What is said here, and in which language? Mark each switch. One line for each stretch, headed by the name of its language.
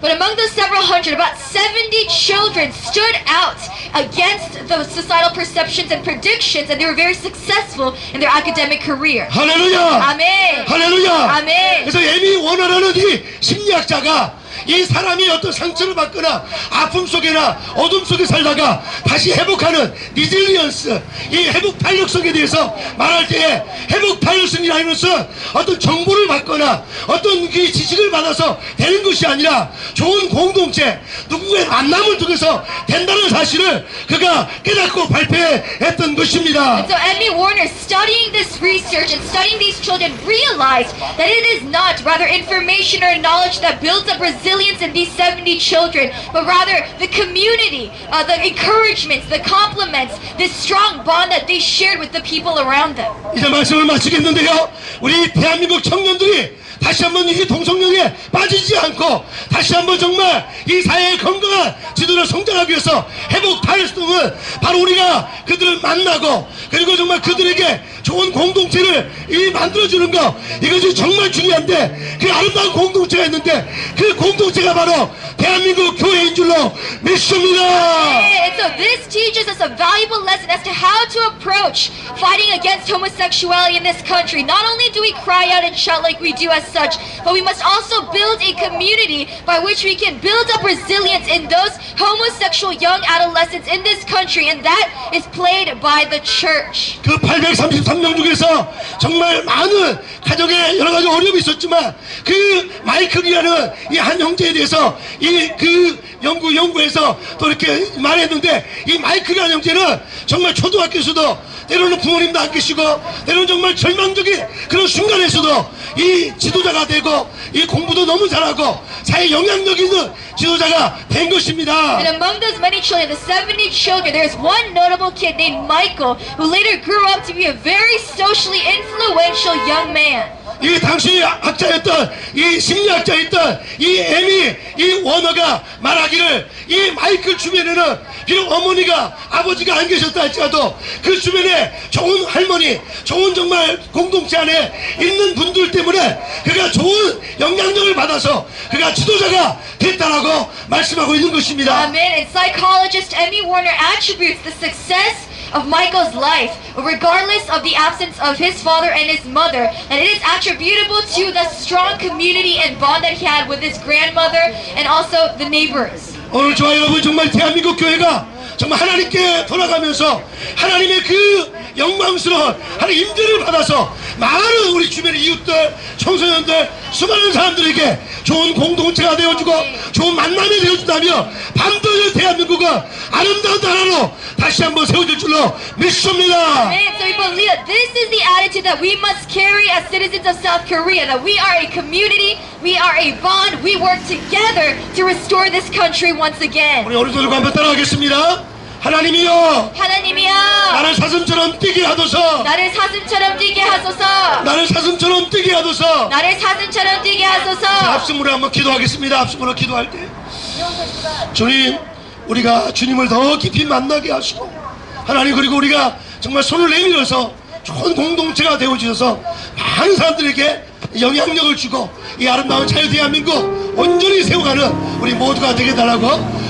English: But among the several hundred, about 70 children stood out against the societal perceptions and predictions, and they were very successful in their academic career.
Korean: 할렐루야.
English: Amen.
Korean: 할렐루야. 아멘. 그래서 에미 워너라는 이 심리학자가 이 사람이 어떤 상처를 받거나 아픔 속이나 어둠 속에 살다가 다시 회복하는 리질리언스 이 회복 탄력성에 대해서 말할 때에 회복 탄력성이라는 것은 어떤 정보를 받거나 어떤 그 지식을 받아서 되는 것이 아니라 좋은 공동체 누군가의 만남을 통해서 된다는 사실을 그가 깨닫고 발표했던 것입니다.
English: And so Emmy Warner, studying this research and studying these children, realized that it is not rather information or knowledge that builds up resilience in these 70 children, but rather the community, the encouragements, the compliments, this strong bond that they shared with the people around them.
Korean: 이제 말씀을 마치겠는데요. 우리 대한민국 청년들이 다시 한번 이 동성연애에 빠지지 않고 다시 한번 정말 이 사회의 건강한 지도를 성장하기 위해서 회복 탄력성은 바로 우리가 그들을 만나고 그리고 정말 그들에게 좋은 공동체를 이 만들어주는 거, 이것이 정말 중요한데, 그 아름다운 공동체가 있는데 그 공동체가 바로 대한민국 교회인 줄로 믿습니다.
English: And so this teaches us a valuable lesson as to how to approach fighting against homosexuality in this country. Not only do we cry out and shout like we do as such, but we must also build a community by which we can build up resilience in those homosexual young adolescents in this country, and that is played by the church.
Korean: 그 833명 중에서 정말 많은 가정에 여러 가지 어려움이 있었지만 그 마이클이라는 이 한 형제에 대해서 그 연구에서 또 이렇게 말했는데, 이 마이클이라는 형제는 정말 초등학교에서도 때로는 부모님도 안 계시고 때로는 정말 절망적인 그런 순간에서도 이 지도자가 되고 이 공부도 너무 잘하고 사회 영향력 있는 지도자가 된 것입니다.
English: And among those many children, the 70 children, there's one notable kid named Michael who later grew up to be a very socially influential young man.
Korean: 이 당시 학자였던 이 심리학자였던 이 에미 이 워너가 말하기를, 이 마이클 주변에는 비록 어머니가 아버지가 안 계셨다 할지라도 그 주변에 좋은 할머니, 좋은 정말 공동체 안에 있는 분들 때문에 그가 좋은 영향력을 받아서 그가 지도자가 됐다라고 말씀하고 있는 것입니다.
English: Amen. And psychologist Emmy Warner attributes the success of Michael's life, regardless of the absence of his father and his mother, and it is attributable to the strong community and bond that he had with his grandmother and also the neighbors.
Korean: 오늘 저와 여러분 정말 대한민국 교회가 정말 하나님께 돌아가면서 하나님의 그 영광스러운 하나님 임재를 받아서 많은 우리 주변의 이웃들, 청소년들, 수많은 사람들에게 좋은 공동체가 되어주고 좋은 만남이 되어준다며 반드시 대한민국은 아름다운 나라로 다시 한번 세워질 줄로 믿습니다.
English: Amen. So we believe that this is the attitude that we must carry as citizens of South Korea, that we are a community, we are a bond, we work together to restore this country once again.
Korean: 우리 오른손을 한번 따라가겠습니다. 하나님이여, 하나님이여, 나를 사슴처럼 뛰게 하소서. 나를 사슴처럼 뛰게 하소서. 나를 사슴처럼 뛰게 하소서. 나를 사슴처럼 뛰게 하소서. 합심으로 한번 기도하겠습니다. 합심으로 기도할 때, 주님, 우리가 주님을 더 깊이 만나게 하시고, 하나님, 그리고 우리가 정말 손을 내밀어서 좋은 공동체가 되어주셔서 많은 사람들에게 영향력을 주고 이 아름다운 자유 대한민국 온전히 세워가는 우리 모두가 되게 달라고.